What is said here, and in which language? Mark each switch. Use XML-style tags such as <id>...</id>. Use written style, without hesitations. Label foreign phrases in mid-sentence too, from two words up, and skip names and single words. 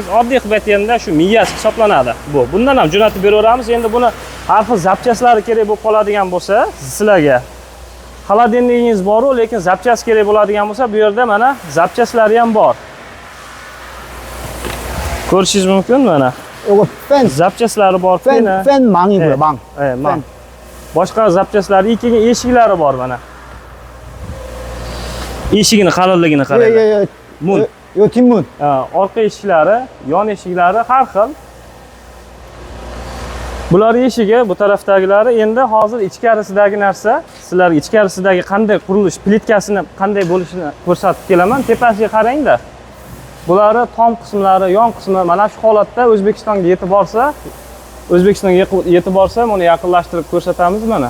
<uz>Oddiy qilib aytganda shu miyasi hisoblanadi. Bundan ham jo'natib beraveramiz. Endi buni har xil zapchaslari kerak bo'lib qoladigan bo'lsa, sizlarga xolodilnigingiz bor-ku, lekin zapchas kerak bo'ladigan bo'lsa, bu yerda mana zapchaslari ham bor. Ko'rishingiz mumkin mana.</uz> <ko>요거 팬.</ko> <uz>Zapchaslari bor.</uz> <ko>팬 망이고요, 망. Mang.</ko> <uz>Boshqa zapchaslari, ikkiga eshiklari bor mana. Eshigini qalinligini qarang.</uz> <ko>Mun. 요 뒷문.</ko> <uz>Orqa eshiklari, yon eshiklari har xil. Bular eshigi, bu tarafdagilari. Endi hozir ichkarisidagi narsa, sizlarga ichkarisidagi qanday qurilish, plitkasini qanday bo'lishini ko'rsatib kelaman. Tepasiga qarang-da. Bularni tom qismlari, yon qismi mana shu holatda O'zbekistonga yetib borsa, buni yaqinlashtirib ko'rsatamiz mana.</uz>